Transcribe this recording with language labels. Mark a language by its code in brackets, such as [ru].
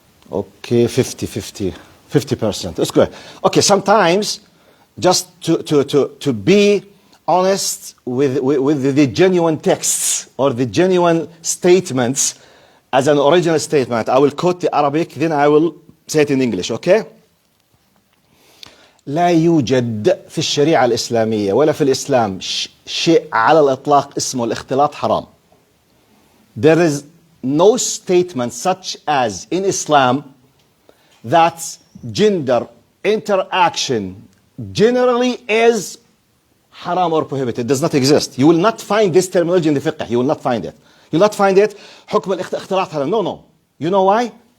[en] Okay, 50%. That's good. Okay, sometimes, just to be honest with the genuine texts or the genuine statements as an original statement, I will quote the Arabic, then I will say it in English, okay? [ar] لا يوجد في الشريعة الإسلامية ولا في الإسلام شيء على الإطلاق اسمه الاختلاط حرام. [en] There is no statement such as in Islam that gender interaction generally is haram or prohibited. It does not exist. You will not find this terminology in the fiqh. You will not find it. You will not find it. [ar] حكم الاختلاط حرام. [en] No. You know why?